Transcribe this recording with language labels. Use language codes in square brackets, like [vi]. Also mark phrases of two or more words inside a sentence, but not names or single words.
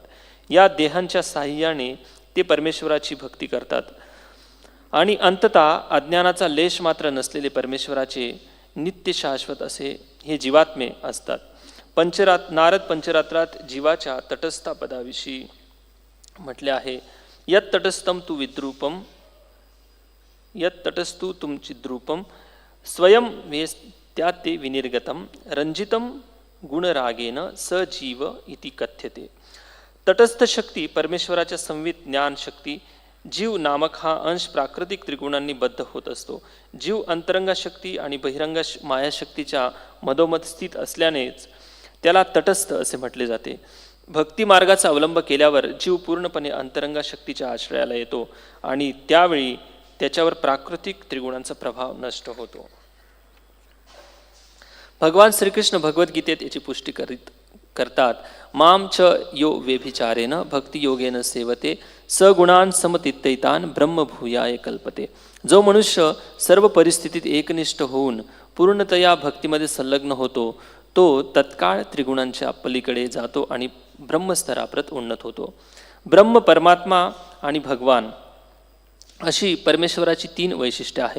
[mr] या देहांच्या साह्याने ते परमेश्वराची भक्ती करतात आणि अंततः अज्ञानाचा लेश मात्र नसलेले परमेश्वराचे नित्य शाश्वत असे हे जीवात्मे असतात. नारद पंचरात्रात जीवाच्या तटस्था पदाविषयी म्हटले आहे. [sa] यत् तटस्थम तु विद्रूपम यत् तटस्थू तुमचिद्रूपम स्वयं त्या ते विनिर्गतम रंजितम गुणरागेन स जीव इति कथ्यते. [mr] तटस्थ शक्ती परमेश्वराच्या संवित ज्ञान शक्ती. जीव नामक हा अंश प्राकृतिक त्रिगुणांनी बद्ध होत असतो. जीव अंतरंगा शक्ती आणि बहिरंगा मायाशक्तीच्या मधोमध स्थित असल्यानेच त्याला तटस्थ असे म्हटले जाते. भक्ती मार्गाचा अवलंब केल्यावर जीव पूर्णपणे अंतरंगा शक्तीच्या आश्रयाला येतो आणि त्यावेळी त्याच्यावर प्राकृतिक त्रिगुणांचा प्रभाव नष्ट होतो. भगवान श्रीकृष्ण भगवद्गीतेत याची पुष्टी करतात. [sa] माम च यो व्यभिचारेन भक्तियोगेन सेवते सगुणान समतित्यैतान ब्रह्मभूयाय कल्पते. [mr] जो मनुष्य सर्व परिस्थितीत एकनिष्ठ होऊन पूर्णतया भक्तीमध्ये संलग्न होतो तो तत्काळ त्रिगुणांच्या पलीकडे जातो आणि ब्रह्मस्तराप्रत उन्नत होतो. ब्रह्म, परमात्मा आणि भगवान अशी परमेश्वराची 3 वैशिष्ट्ये आहेत.